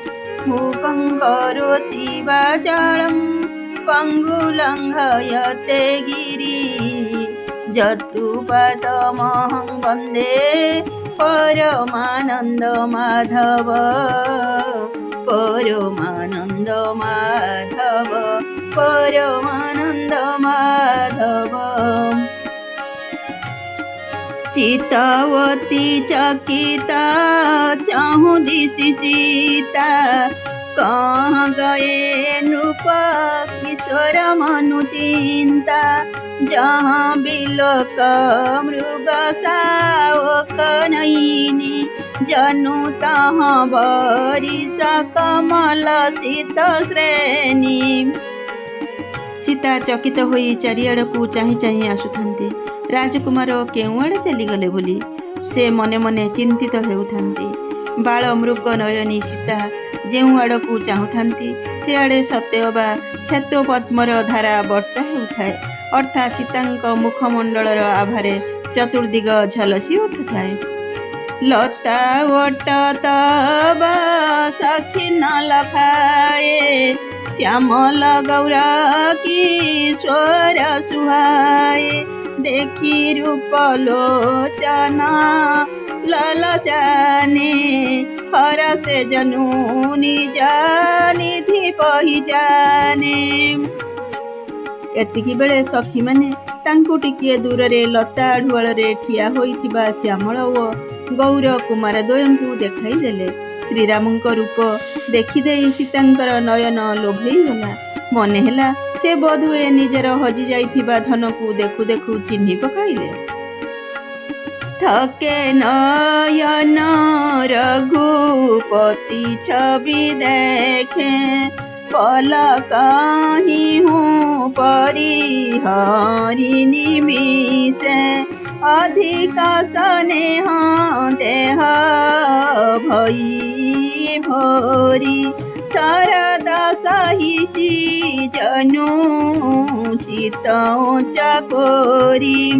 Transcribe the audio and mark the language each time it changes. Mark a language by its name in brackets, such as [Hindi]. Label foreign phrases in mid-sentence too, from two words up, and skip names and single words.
[Sanskrit] मूकं करोति वाचालं पङ्गुलङ्घयते गिरिं जत्रुपादमहं वन्दे परमानन्द माधव परमानन्द माधव परमानन्द माधव। [Awadhi] चितवती चकिता चाहूँ दिशि सीता, कहाँ गए नृप किशोर मनु चिंता। जहाँ बिलोक मृग सावक नैनी, जनु तहाँ बरिस कमल शीत श्रेणी। [Odia] ସୀତା ଚକିତ ହୋଇ ଚାରିଆଡ଼କୁ ଚାହିଁ ଚାହିଁ ଆସୁଥାନ୍ତି। ରାଜକୁମାର କେଉଁ ଆଡ଼େ ଚାଲିଗଲେ ବୋଲି ସେ ମନେ ମନେ ଚିନ୍ତିତ ହେଉଥାନ୍ତି। ବାଳ ମୃଗ ନୟନୀ ସୀତା ଯେଉଁ ଆଡ଼କୁ ଚାହୁଁଥାନ୍ତି ସେ ଆଡ଼େ ସତେଅବା ଶ୍ୱେତ ପଦ୍ମର ଧାରା ବର୍ଷା ହେଉଥାଏ, ଅର୍ଥାତ ସୀତାଙ୍କ ମୁଖମଣ୍ଡଳର ଆଭାରେ ଚତୁର୍ଦ୍ଦିଗ ଝଲସି ଉଠୁଥାଏ। [Awadhi] लता ओट तब सखी न लखाए, श्यामल गौर किशोर सुहाए। देखी रूप लोचना ललचाने, हर से जनू निज निधि पहिचाने। [Odia] ଏତିକି ବେଳେ ସଖୀ ମାନେ ତାଙ୍କୁ ଟିକିଏ ଦୂର ରେ ଲତା ଢୁଆଳ ରେ ଠିଆ ହୋଇଥିବା ଶ୍ୟାମଳ ଓ ଗୌର କୁମାର ଦ୍ୱୟଙ୍କୁ ଦେଖାଇ ଦେଲେ। ଶ୍ରୀରାମଙ୍କ ରୂପ ଦେଖିଦେଇ ସୀତାଙ୍କର ନୟନ ଲୋଭେଇ ଗଲା। ମନେ ହେଲା ସେ ବୋଧୁଏ ନିଜର ହଜି ଯାଇଥିବା ଧନକୁ ଦେଖୁ ଦେଖୁ ଚିହ୍ନି ପକାଇଲେ। [Awadhi] थके नयन रघुपति छवि देखे, पलकहि हूँ परिहरि निमिषे। अधिक स्नेह देह भई भोरी, शरद सहिषि जनु चित चकोरी।